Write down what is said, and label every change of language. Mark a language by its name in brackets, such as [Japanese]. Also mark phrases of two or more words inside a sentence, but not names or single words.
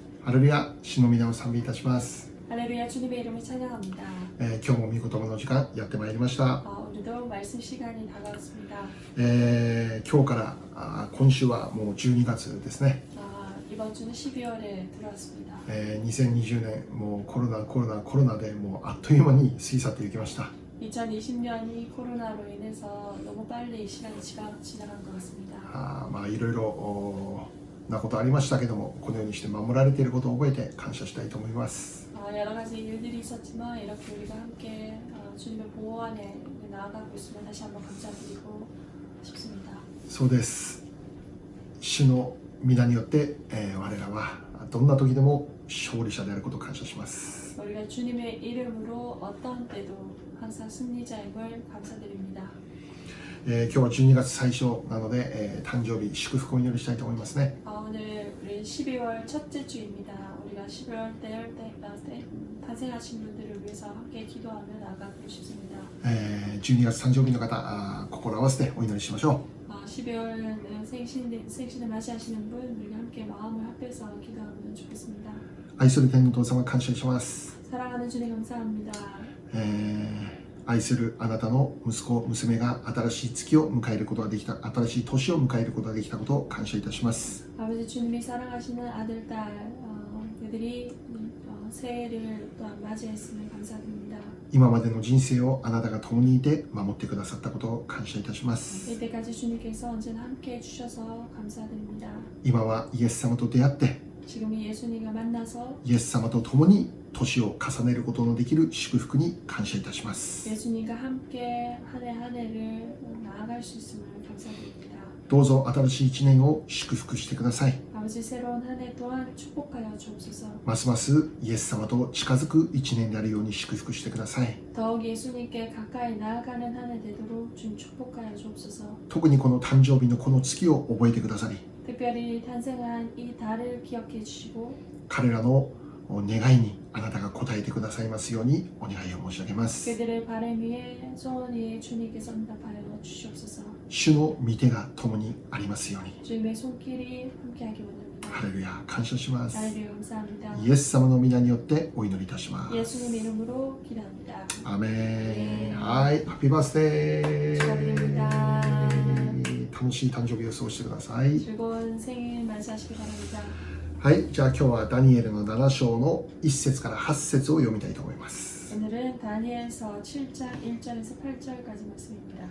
[Japanese] ハレルヤ、主の皆を賛美いたします。 [Korean] 할렐루야 주님의 이름을 찬양합니다. [Japanese] 今日も御言葉の時間やってまいりました。 [Korean] 오늘도 말씀 시간이 다가왔습니다. [Japanese] 今日から今週はもう12月ですね。 [Korean] 이번 주는 12월에 들어왔습니다. [Japanese] 2020 年もうコロナでもうあっという間に過ぎ去っていきました。 [Korean] 2020년이 코로나로 인해서 너무 빨리 시간이 지나간 것 같습니다. [Japanese] いろいろなことありましたけども、このようにして守られていることを覚えて感謝したいと思います。 [Korean] 여러 가지 일들이 있었지만 이렇게 우리가 함께 주님의 보호 안에 나아가고 있으면 다시 한번 감사드리고 싶습니다. [Japanese] そうです。主の皆によって、我らはどんな時でも勝利者であることを感謝します。 [Korean] 우리가 주님의 이름으로 어떤 때도 항상 승리자임을 감사드립니다. [Japanese] 今日は12月最初なので、誕生日祝福をお祈りしたいと思いますね。 [Korean] 오늘 우리 12월 첫째 주입니다. 우리가 12월 때 탄생하신 분들을 위해서 함께 기도하며 나아가고 싶습니다. [Japanese] 12 月誕生日の方、心を合わせてお祈りしましょう。 [Korean] 12월 생신을 맞이하시는 분, 우리가 함께 마음을 합해서 기도하면 좋겠습니다. [Japanese] 愛する天のお父様、感謝します。 [Korean] 사랑하는 주님 감사합니다. [Japanese] 愛するあなたの息子娘が新しい月を迎えることができた、新しい年を迎えることができたことを感謝いたします。 [Korean] 아버지 주님이 사랑하시는 아들, 딸, 그들이 새해를 또한 맞이했음을 감사드립니다. [Japanese] 今までの人生をあなたが共にいて守ってくださったことを感謝いたします。 [Korean] 이때까지 주님께서 언제나 함께 해주셔서 감사드립니다. [Japanese] 今はイエス様と出会って、 [Korean] 지금 이 예수님과 만나서 [Japanese] イエス様と共に年を重ねることのできる祝福に感謝いたします。 [Korean] 예수님과 함께 한 해 한 해를 나아갈 수 있음을 감사드립니다. [Japanese] どうぞ新しい一年を祝福してください。 [Korean] 아버지 새로운 한 해 또한 축복하여 주옵소서. [Japanese] ますますイエス様と近づく一年であるように祝福してください。 [Korean] 더욱 예수님께 가까이 나아가는 한 해 되도록 주님 축복하여 주옵소서. [Japanese] 特にこの誕生日のこの月を覚えてくださり、 [Korean] 특별히 탄생한 이 달을 기억해 주시고 [Japanese] 彼らの願いにあなたが応えてくださいますようにお願いを申し上げます。 [Korean] 그들의 바람 위에 소원 위에 주님께서 응답하여 주시옵소서. [Japanese] 主の御手が共にありますように。 [Korean] 주님의 손길이 함께하기 원합니다. [Japanese] ハレルヤ、感謝します。 [Korean] 할렐루야 감사합니다. [Japanese] イエス様の皆によってお祈りいたします。 [Korean] 예수님 이름으로 기도합니다. [Japanese] アメン。はい、 [English] happy birthday. [Korean] 축하드립니다. [Japanese] 楽しい誕生日を過ごしてください。 [Korean] 즐거운 생일 맞이하시기 바랍니다. [Japanese] はい、じゃあ今日はダニエルの7章の1節から8節を読みたいと思います。 [Korean] 오늘은 다니엘서 7장 1절에서 8절까지 말씀입니다.